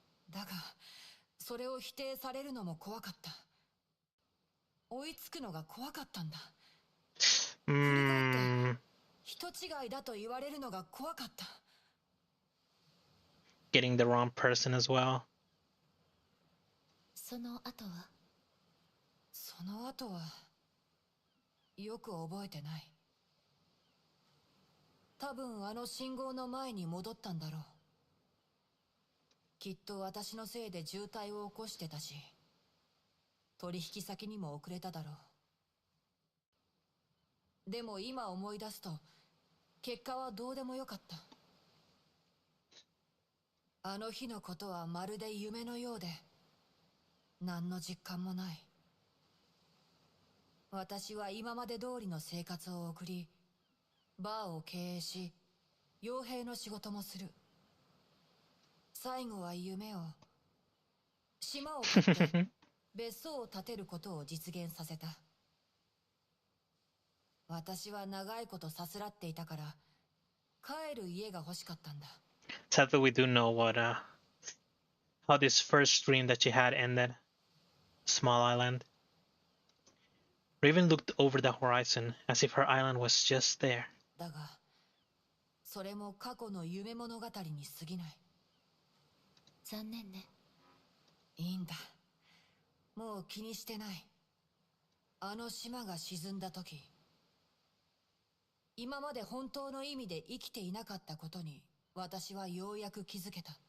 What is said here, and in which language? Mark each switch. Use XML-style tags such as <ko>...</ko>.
<ja>だが、それを否定されるのも怖かった。追いつくのが怖かったんだ。振り返って、人違いだと言われるのが怖かった。</ja> <en>Getting the wrong person as well.</en> <ja>その後は、よく覚えてない。多分あの信号の前に戻ったんだろう。きっと私のせいで渋滞を起こしてたし、取引先にも遅れただろう。でも今思い出すと、結果はどうでもよかった。あの日のことはまるで夢のようで、何の実感もない。私は今まで通りの生活を送り、バーを経営し、傭兵の仕事もする。最後は夢を、島を買って別荘を建てることを実現させた。私は長いことさすらっていたから、帰る家が欲しかったんだ。</ja> <en>Sadly, we do know how this first dream that she had ended. Small island. Raven looked over the horizon as if her island was just there.</en> <ja>だが、それも過去の夢物語に過ぎない。残念ね。いいんだ。もう気にしてない。あの島が沈んだ時、今まで本当の意味で生きていなかったことに私はようやく気づけた。</ja>